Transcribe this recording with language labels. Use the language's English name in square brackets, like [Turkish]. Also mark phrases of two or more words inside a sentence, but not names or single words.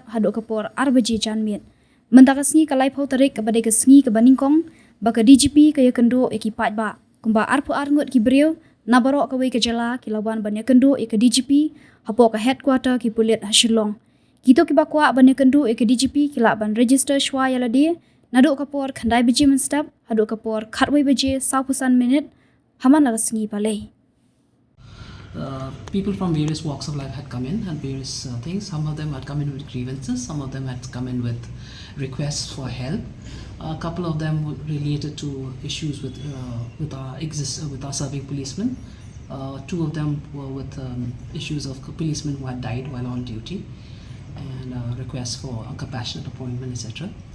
[Khasi] haduk kapor ar baje janmit mentaka sngi kalai phau tarik kabade ke sngi ke Nyngkong baka DGP ke Ïakynduh e ki Paidbah kumba arpu ar ngut ki breu na barok kawai ke jela ki lawan ban Ïakynduh e ke DGP hapo ke headquarter ki pulit Shillong kito ki bakwa ban Ïakynduh e ke DGP ki la ban register shwa yalade naduk kapor khandai baje men step haduk kapor kharwai baje 100% minute haman la sngi palai. [English] People from various walks of life had come in and various things. Some of them had come in with grievances. Some of them had come in with requests for help. A couple of them were related to issues with our serving policemen. Two of them were with issues of policemen who had died while on duty, and requests for a compassionate appointment, etc.